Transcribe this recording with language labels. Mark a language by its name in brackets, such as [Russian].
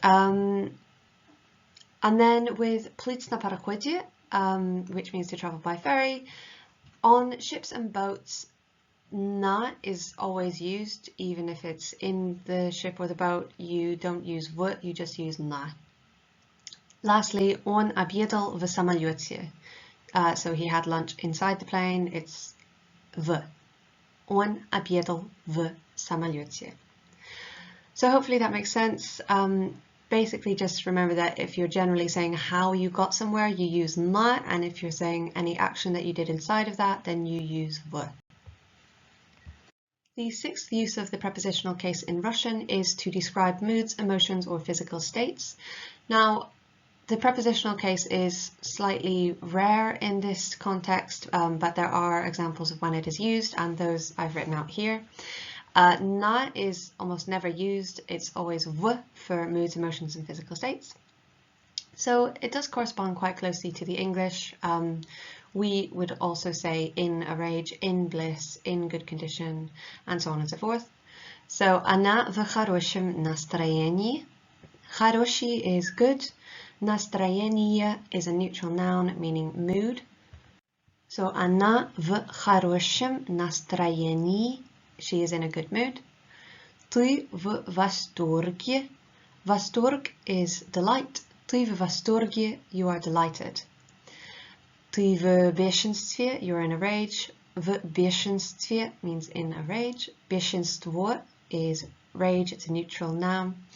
[English] And then with [Russian] плыть на пароходе, [English] which means to travel by ferry, on ships and boats, на is always used, even if it's in the ship or the boat. You don't use в, you just use на. Lastly, [Russian] он обедал в самолете. [English] So he had lunch inside the plane, it's в. [Russian] Он обедал в самолете. [English] So hopefully that makes sense. Basically just remember that if you're generally saying how you got somewhere, you use на, and if you're saying any action that you did inside of that, then you use в. The sixth use of the prepositional case in Russian is to describe moods, emotions, or physical states. Now, the prepositional case is slightly rare in this context, but there are examples of when it is used, and those I've written out here. Na is almost never used. It's always v for moods, emotions, and physical states. So it does correspond quite closely to the English. We would also say in a rage, in bliss, in good condition, and so on and so forth. [Russian] So она в хорошем настроении. [English] Хороший is good. Настроение is a neutral noun meaning mood. [Russian] So она в хорошем настроении. [English] She is in a good mood. [Russian] Ты в восторге. [English] Восторг is delight. [Russian] Ты в восторге, [English] you are delighted. [Russian] Ты в бешенстве, [English] you're in a rage. [Russian] В бешенстве [English] means in a rage. Бешенство is rage, it's a neutral noun.